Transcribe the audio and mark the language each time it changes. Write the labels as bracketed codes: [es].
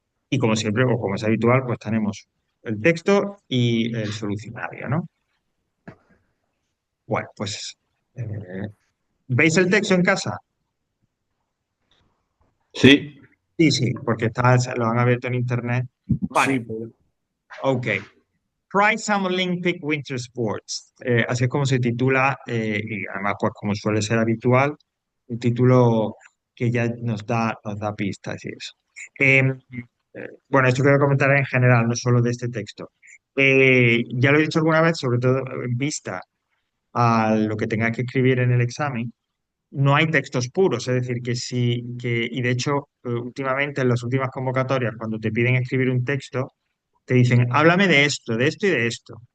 [es] Y como siempre, o como es habitual, pues tenemos el texto y el solucionario, ¿no? Bueno, pues, eh, ¿veis el texto en casa? sí, Sí, sí, porque lo han abierto en internet. sí, Vale, ok. [en] Try some Olympic Winter Sports. [es] Así es como se titula, y además, pues como suele ser habitual, un título que ya nos da pistas y eso. Bueno, esto quiero comentar en general, no solo de este texto. Ya lo he dicho alguna vez, sobre todo en vista a lo que tenga que escribir en el examen, no hay textos puros, es decir, y de hecho, últimamente en las últimas convocatorias, cuando te piden escribir un texto, te dicen, háblame de esto y de esto.